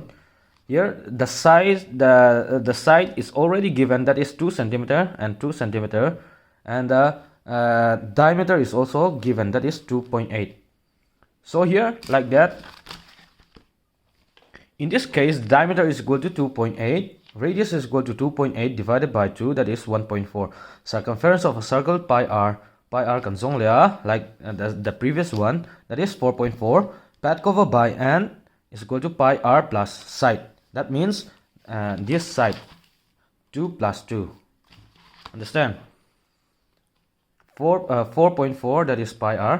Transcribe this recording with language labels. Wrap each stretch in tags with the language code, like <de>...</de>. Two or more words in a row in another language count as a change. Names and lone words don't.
<en>Here the size, the side is already given, that is 2 centimeter and 2 centimeter, and the diameter is also given, that is 2.8. So here like that. In this case, diameter is equal to 2.8. Radius is equal to 2.8 divided by 2, that is 1.4. Circumference of a circle pi r</en> <lus>kan zong le</lus> <en>like the previous one, that is 4.4. Pad cover by n is equal to pi r plus side. That means this side 2 plus 2. Understand? 4.4, that is pi r.</en>